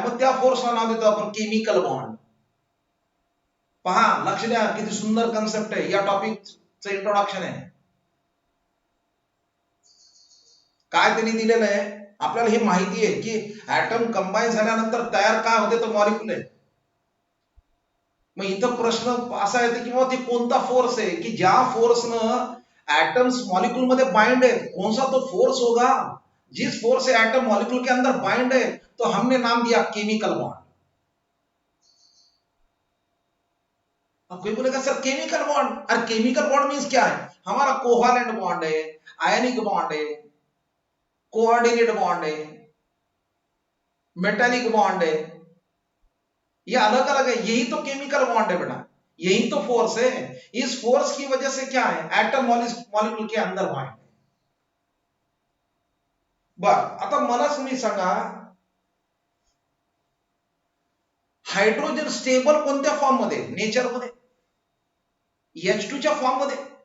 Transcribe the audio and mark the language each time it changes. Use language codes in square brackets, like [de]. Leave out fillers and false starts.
[mr] मग त्या फोर्सला नाव देतो आपण केमिकल बॉन्ड. पहा, लक्ष द्या, किती सुंदर कन्सेप्ट आहे. या टॉपिकचं इंट्रोडक्शन आहे. काय त्यांनी दिलेलं आहे आपल्याला, ही माहिती आहे की ऍटम कंबाईन झाल्यानंतर तयार काय होते, तर मॉलिक्यूल आहे. मग इथं प्रश्न असा येते की मग ते कोणता फोर्स आहे की ज्या फोर्सनं एटम्स मॉलिक्यूल मध्ये बाइंड है, [hi] कौन सा तो फोर्स होगा जिस फोर्स से एटम मॉलिक्यूल के अंदर बाइंड है, तो हमने नाम दिया केमिकल बॉन्ड. अब कोई बोलेगा सर केमिकल बॉन्ड, अरे केमिकल बॉन्ड मीन्स क्या है? हमारा कोवालेंट बॉन्ड है, आयनिक बॉन्ड है, कोऑर्डिनेट बॉन्ड है, मेटेलिक बॉन्ड है, ये अलग अलग है. यही तो केमिकल बॉन्ड है बेटा, यही तो फोर्स है. इस फोर्स की वजह से क्या है, एटम मॉलिक्यूल के अंदर बाइंड है. [mr] बर, आता मला तुम्ही सांगा, हायड्रोजन स्टेबल कोणत्या फॉर्म मध्ये? नेचर मध्ये H2 च्या फॉर्म मध्ये.